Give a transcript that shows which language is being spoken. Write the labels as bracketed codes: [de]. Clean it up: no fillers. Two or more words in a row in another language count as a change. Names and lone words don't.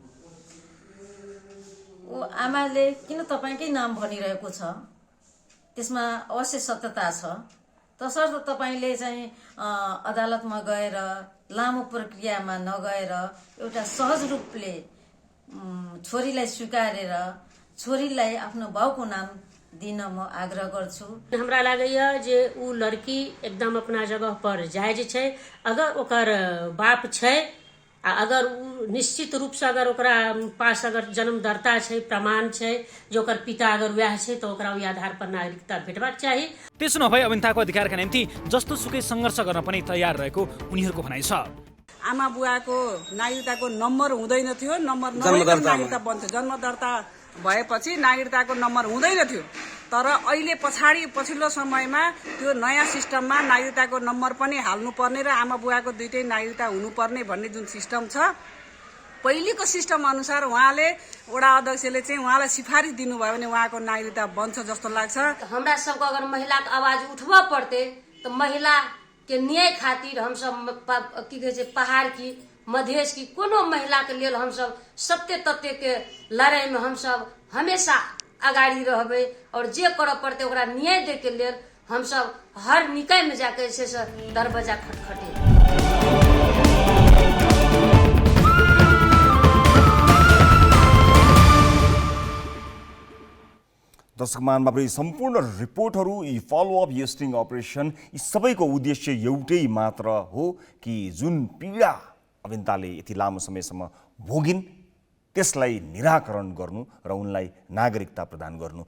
[ne] ओ आमाले किन तपाईकै नाम भनिरहेको छ, त्यसमा अवश्य सत्यता छ। तसर्थ तपाईले चाहिँ अदालतमा गएर लामो प्रक्रियामा नगएर एउटा सहज रूपले छोरीलाई स्वीकारेर छोरीलाई आफ्नो बाउको नाम दिन म आग्रह गर्छु। [mai] हमरा लागैया जे उ लड़की एकदम अपना जगह पर जायज छै। अगर ओकर बाप छै, अगर निश्चित रूप से अगर ओकरा पास अगर जन्मदर्ता छै, प्रमाण छै, जो ओकर पिता अगर वह छै तो ओकरा उही आधार पर नागरिकता भेटबाक चाही। [ne] त्यसो नभए अविन्ताको अधिकारका निम्ति जस्तो सुकै संघर्ष गर्न पनि तयार रहेको उनीहरूको भनाइ छ। आमा बुवाको नागरिकताको नम्बर हुँदैन थियो, नम्बर नभएको नागरिकता बन्थ्यो। जन्मदर्ता भएपछि नागरिकताको नम्बर हुँदैन थियो, तर अहिले पछिल्लो समयमा त्यो नयाँ सिस्टममा नागरिकताको नम्बर पनि हाल्नुपर्ने र आमा बुवाको दुईटै नागरिकता हुनुपर्ने भन्ने जुन सिस्टम छ, पहिलेको सिस्टम अनुसार उहाँले वडा अध्यक्षले चाहिँ उहाँलाई सिफारिस दिनुभयो भने उहाँको नागरिकता बन्छ जस्तो लाग्छ। [mai] हमरा सबको अगर महिला के आवाज उठवा पड़ते तो महिला के न्याय खातिर हम सब की कहे छै पहाड़ की मधेश की कोनो महिला के लेल हम सब सत्य तथ्य के लड़ाई में हम सब हमेशा अगाड़ी रहबे और जे करऽ पड़ते ओकरा न्याय दे के लेल हम सब हर निकाय में जाके से दरवाजा खटखटे। [ne] दर्शक महानुभाव, यी सम्पूर्ण रिपोर्टहरू, यी फलोअप, यी [en] sting operation, [ne] यी सबैको उद्देश्य एउटै मात्र हो कि जुन पीडा अविन्ताले यति लामो समयसम्म भोगिन् त्यसलाई निराकरण गर्नु र उनलाई नागरिकता प्रदान गर्नु।